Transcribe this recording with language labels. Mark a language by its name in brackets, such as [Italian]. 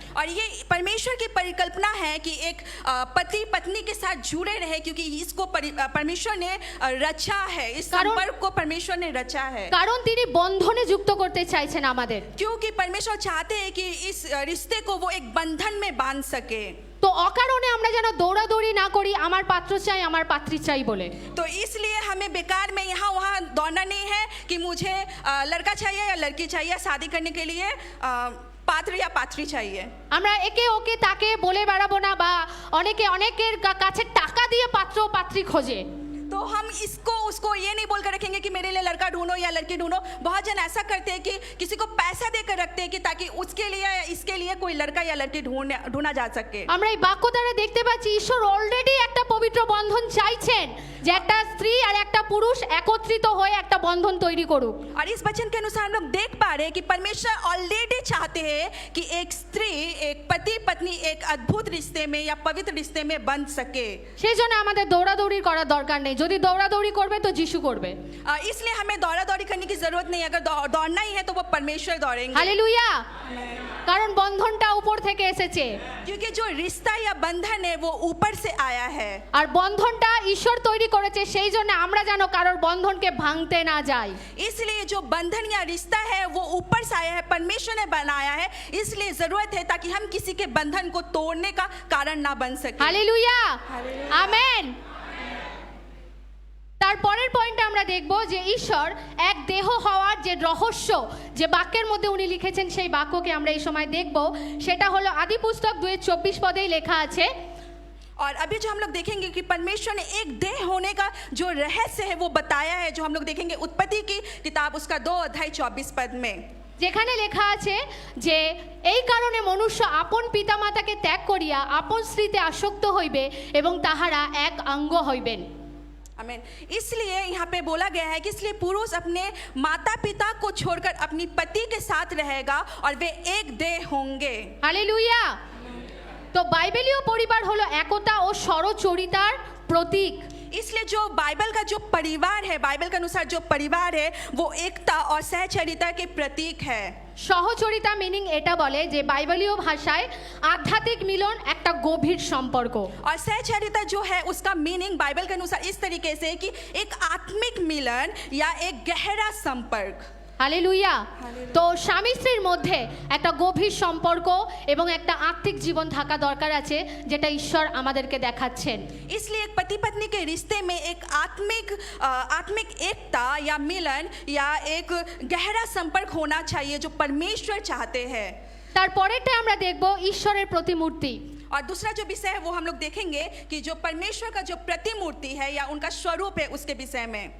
[Hindi] और ये परमेश्वर की परिकल्पना है कि एक पति पत्नी के साथ जुड़े रहे, क्योंकि इसको परमेश्वर ने रचा है, इस संपर्क को परमेश्वर ने रचा है। [Bangla] কারণ তিনি বন্ধনে যুক্ত করতে চাইছেন আমাদের, [Hindi] क्योंकि परमेश्वर चाहते हैं कि इस रिश्ते को वो एक बंधन में बांध सके। [Bangla] তো অকারণে আমরা যেন দৌড়াদৌড়ি না করি আমার পাত্র চাই আমার পাত্রী চাই বলে। [Hindi] तो इसलिए हमें बेकार में यहाँ वहाँ दौड़ना नहीं है कि मुझे लड़का चाहिए या लड़की चाहिए, शादी करने के लिए पात्र या पात्री चाहिए। [Bangla] আমরা একে ওকে তাকে বলে বেড়াবো না, বা অনেকের কাছে টাকা দিয়ে পাত্র পাত্রী খোঁজে। [Hindi] तो हम इसको उसको ये नहीं बोलकर रखेंगे कि मेरे लिए लड़का ढूंढो या लड़की ढूंढो। बहुत जन ऐसा करते हैं कि किसी को पैसा देकर रखते हैं कि ताकि उसके लिए या इसके लिए कोई लड़का या लड़की ढूंढा जा सके। [Bangla] আমরা এই বাক্য দ্বারা দেখতে পাচ্ছি ঈশ্বর অলরেডি একটা পবিত্র বন্ধন চাইছেন, যে একটা স্ত্রী আর একটা পুরুষ একত্রিত হয়ে একটা বন্ধন তৈরি করুক। [Hindi] और इस वचन के अनुसार हम लोग देख पा रहे हैं कि परमेश्वर ऑलरेडी चाहते हैं कि एक स्त्री एक पति पत्नी एक अद्भुत रिश्ते में या पवित्र रिश्ते में बंध सके। [Bangla] সেই জন্য আমাদের দৌড়াদৌড়ি করার দরকার নেই। যদি দৌড়াদৌড়ি করবে তো যিশু করবে। [Hindi] इसलिए हमें दौड़ा दौड़ी करने की जरूरत नहीं, अगर दौड़ना ही है तो वो परमेश्वर दौड़ेंगे। [Bangla] হালেলুয়া। কারণ বন্ধনটা উপর থেকে এসেছে, [Hindi] क्योंकि जो रिश्ता या बंधन है वो ऊपर से आया है, [Bangla] আর বন্ধনটা ঈশ্বর তৈরি করেছে, সেই জন্য আমরা যেন কারোর বন্ধনকে ভাঙতে না যাই। [Hindi] इसलिए जो बंधन या रिश्ता है वो ऊपर से आया है, परमेश्वर ने बनाया है, इसलिए जरूरत है ताकि हम किसी के बंधन को तोड़ने का कारण ना बन सके। [Bangla] Hallelujah, amen. তারপরের পয়েন্টে আমরা দেখব যে ঈশ্বর এক দেহ হওয়ার যে রহস্য, যে বাক্যের মধ্যে উনি লিখেছেন, সেই বাক্যকে আমরা এই সময় দেখব। সেটা হলো আদি পুস্তক 2:24 পদেই লেখা আছে। [Hindi] और अभी जो हम लोग देखेंगे कि परमेश्वर ने एक देह होने का जो रहस्य है वो बताया है, जो हम लोग देखेंगे उत्पत्ति की किताब उसका 2:24 में, [Bangla] যেখানে লেখা আছে যে এই কারণে মনুষ্য আপন পিতামাতাকে ত্যাগ করিয়া আপন স্ত্রীতে আসক্ত হইবে এবং তাহারা এক অঙ্গ হইবেন। [Hindi] आमीन। इसलिए यहाँ पे बोला गया है कि इसलिए पुरुष अपने माता पिता को छोड़कर अपनी पति के साथ रहेगा और वे एक देह होंगे। [Bangla] হালেলুয়া। তো বাইবেলীয় পরিবার হলো একতা ও সরচরিতার প্রতীক। [Hindi] इसलिए जो बाइबल का जो परिवार है, बाइबल के अनुसार जो परिवार है वो एकता और सहचरिता के प्रतीक है। [Bangla] সহচরিতা মিনিং এটা বলে যে বাইবেলীয় ভাষায় আধ্যাত্মিক মিলন একটা গভীর সম্পর্ক। [Hindi] और सहचरिता जो है उसका मीनिंग बाइबल के अनुसार इस तरीके से है कि एक आत्मिक मिलन या एक गहरा संपर्क। [Bangla] হালেলুয়া। তো স্বামী স্ত্রীর মধ্যে একটা গভীর সম্পর্ক এবং একটা আত্মিক জীবন থাকা দরকার আছে, যেটা ঈশ্বর আমাদেরকে দেখাচ্ছেন। [Hindi] इसलिए एक पति पत्नी के रिश्ते में एक आत्मिक एकता या मिलन या एक गहरा संपर्क होना चाहिए जो परमेश्वर चाहते हैं। [Bangla] তারপরেরটা আমরা দেখব ঈশ্বরের প্রতিমূর্তি। [Hindi] और दूसरा जो विषय है वो हम लोग देखेंगे कि जो परमेश्वर का जो प्रतिमूर्ति है या उनका स्वरूप है उसके विषय में,